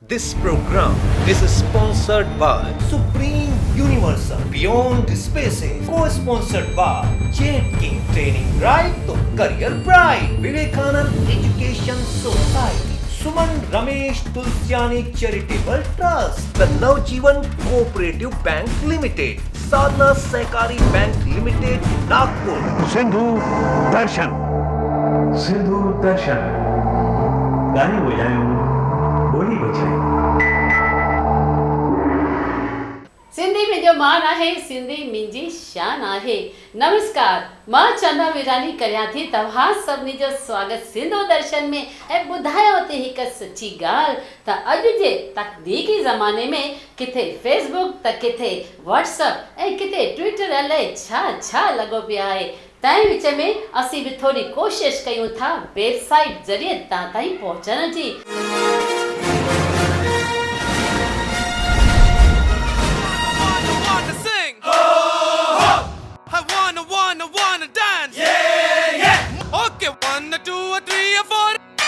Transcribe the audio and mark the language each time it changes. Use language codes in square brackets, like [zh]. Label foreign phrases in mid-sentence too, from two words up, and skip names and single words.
[en] This program is sponsored by Supreme Universal Beyond Spaces, co-sponsored by Jet King Training Right to Career Bright, Vivekanand Education Society, Suman Ramesh Tulsiani Charitable Trust, the Navjeevan Cooperative Bank Limited, Sadhana Sehkari Bank Limited, Nagpur. [sd] सिंधु दर्शन गाने बजायूं बोली बजाई। सिंधी मुंहिंजो मान आहे, सिंधी मुंहिंजी शान आहे। नमस्कार, मां चंदा विरानी करियां थी तव्हां सभिनी जो स्वागत सिंधु दर्शन में। ऐं ॿुधायो थी हिकु सची ॻाल्हि त अॼु जे तकनीकी ज़माने में किथे फेसबुक त किथे व्हाट्सअप ऐं किथे ट्विटर अलाए छा लॻो पियो आहे। तंहिं विच में असीं बि थोरी कोशिशि कयूं था वेबसाइट ज़रिए तव्हां ताईं पहुचण जी। [en] Wanna dance? Yeah, yeah. Okay, 1 or 2 or 3 or 4.